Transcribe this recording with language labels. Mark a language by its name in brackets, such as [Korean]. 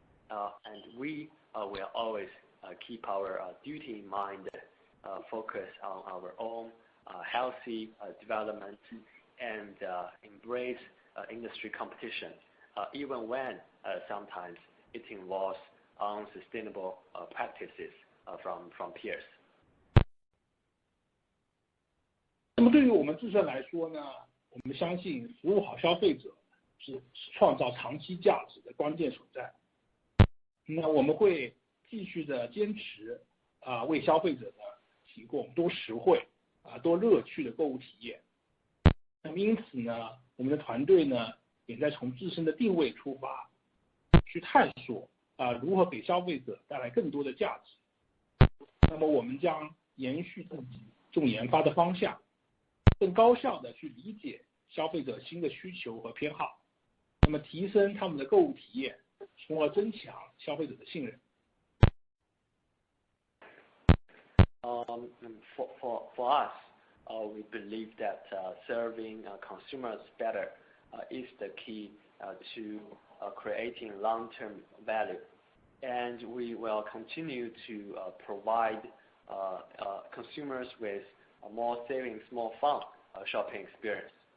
[English] And we will always keep our duty in mind, focus on our own healthy development, and embrace industry competition, even when sometimes it involves unsustainable practices from peers. [Chinese] 那么对于我们自身来说呢，我们相信服务好消费者是创造长期价值的关键所在。那我们会继续的坚持为消费者呢提供多实惠多乐趣的购物体验。那么因此呢，我们的团队呢也在从自身的定位出发，去探索如何给消费者带来更多的价值。那么我们将延续自己重研发的方向，更高效的去理解消费者新的需求和偏好，那么提升他们的购物体验，从而增强消费者的信任。 [English] For us, we believe that serving consumers better is the key to creating long-term value, and we will continue to provide consumers with a more savings, more fun shopping experience.